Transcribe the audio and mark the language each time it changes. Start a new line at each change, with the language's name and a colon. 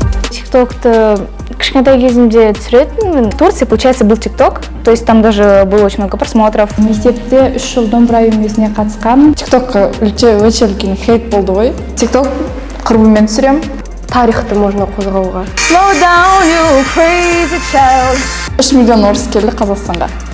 Kazakh: ТикТокты кішкентай кезімде түсіретінмін.
Russian: В Турции, получается, был ТикТок, то есть там даже было очень много просмотров.
Kazakh: Мектепте 3 жыл домбыра үйірмесіне қатысқанмын. ТикТокқа өте үлкен хейт болды ғой. ТикТок құрбыммен түсірем. Тарихты
Russian: можно
Kazakh: қозғауға.
English: Slow down, you crazy child.
Kazakh: 3 миллион орыс келді Қазақстанға.